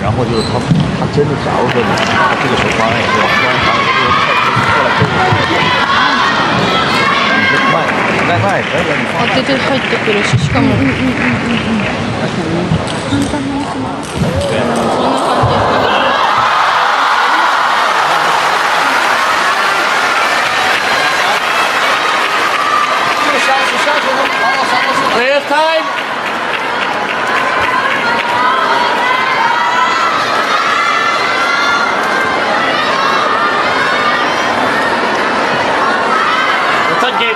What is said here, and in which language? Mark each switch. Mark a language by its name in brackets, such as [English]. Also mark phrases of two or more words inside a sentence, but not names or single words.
[Chinese] 就是他真的假如说他这个球发完以后，突然发现这个过来跟前可以啊，你放 [Japanese] 当てて入ってくるし、しかも簡単なそんな感じ。 [English] Clear time. Return game.